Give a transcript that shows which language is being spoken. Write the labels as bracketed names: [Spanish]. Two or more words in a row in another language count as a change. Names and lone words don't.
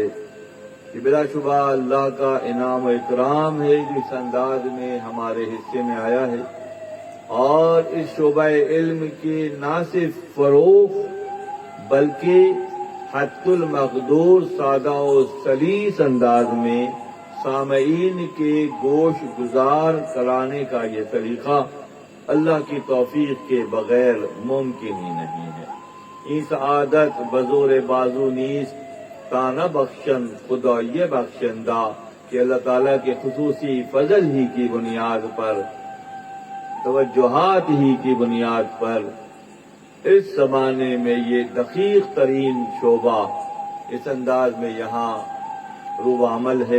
[Urdu] یہ بلا شبہ اللہ کا انعام و اکرام ہے جو اس انداز میں ہمارے حصے میں آیا ہے، اور اس شعبہ علم کے نہ صرف فروغ بلکہ حد المقدور سادہ و سلیس انداز میں سامعین کے گوش گزار کرانے کا یہ طریقہ اللہ کی توفیق کے بغیر ممکن ہی نہیں ہے. [Persian] این سعادت بزور بازو نیست تانہ بخشن خدای بخشندہ، [Urdu] کہ اللہ تعالیٰ کے خصوصی فضل ہی کی بنیاد پر، توجہات ہی کی بنیاد پر اس زمانے میں یہ دقیق ترین شعبہ اس انداز میں یہاں روب عمل ہے.